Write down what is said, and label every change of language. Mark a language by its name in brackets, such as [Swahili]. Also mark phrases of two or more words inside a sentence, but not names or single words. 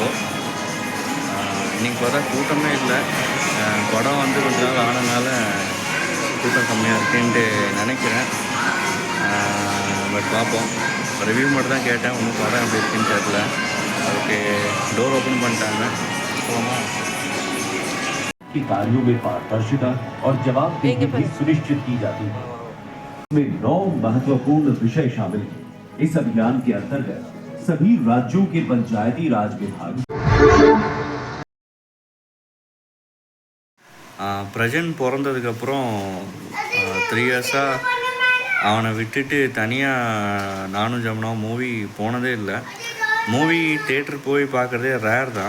[Tamil] இன்றைக்கி பார்த்தா கூட்டமே இல்லை. படம் வந்து கொஞ்ச நாள் ஆனதுனால கூட்டம் கம்மியாக இருக்குன்ட்டு நினைக்கிறேன். பட் பார்ப்போம். ரிவ்யூ மட்டும் தான் கேட்டேன். ஒன்றும் படம் எப்படி இருக்குன்னு தெரியல. ஓகே, [English] door open [Tamil] பண்ணிட்டாங்க. போகலாமா? [Hindi] की कार्यों में पारदर्शिता और जवाबदेही भी सुनिश्चित की जाती है। इसमें 9 महत्वपूर्ण विषय शामिल हैं। इस अभियान के अंतर्गत सभी राज्यों के पंचायती राज विभाग [Tamil] பிரஜன் பிறந்ததுக்கப்புறம் 3 இயர்ஸாக அவனை விட்டுட்டு தனியாக நானும் ஜமுனாவும் மூவி போனதே இல்லை. [English] movie theater [Tamil] போய் பார்க்குறதே ரேர் தான்.